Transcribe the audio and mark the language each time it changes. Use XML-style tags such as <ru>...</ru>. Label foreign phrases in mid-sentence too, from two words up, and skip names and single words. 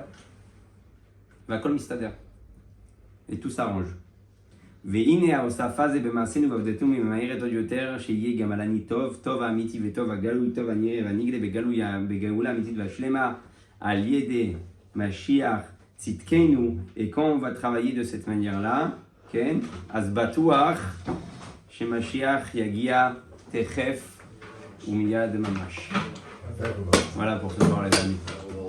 <he>והכל מסתדר.</he> <fr>Et tout s'arrange.</fr> <he>והנה ההוספה זה במעשינו ועבדתנו ממהרת עוד יותר, שיהיה גם על אני טוב, טוב האמיתי וטוב הגלוי, טוב הנראה והנגלה בגאולה האמיתית והשלמה, על ידי משיח צדקנו,</he> <fr>et quand on va travailler de cette manière-là,</fr> <he>כן? אז בטוח שמשיח יגיע תכף ומיד ממש.</he> <fr>Voilà pour ce soir les amis.</fr>